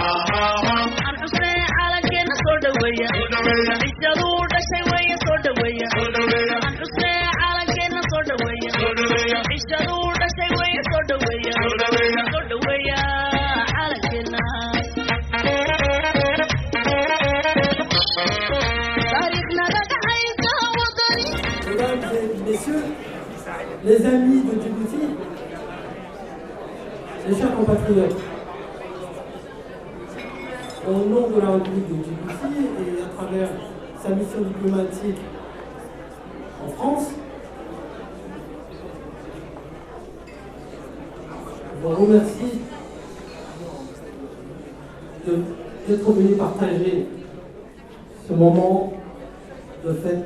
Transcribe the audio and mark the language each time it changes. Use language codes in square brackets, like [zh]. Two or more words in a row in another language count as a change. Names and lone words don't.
[so] ishaduu dhashay weeye soo dhaweeya xusnee calankeena soo dhaweeya ishaduu dhashay weeye soo dhaweeya calankeena taariikhnada dhaxaysa wadani. [fr] Mesdames et messieurs, les amis de Djibouti, mes chers compatriotes, au nom de la République de Djibouti et à travers sa mission diplomatique en France, je vous remercie d'être venu partager ce moment de fête.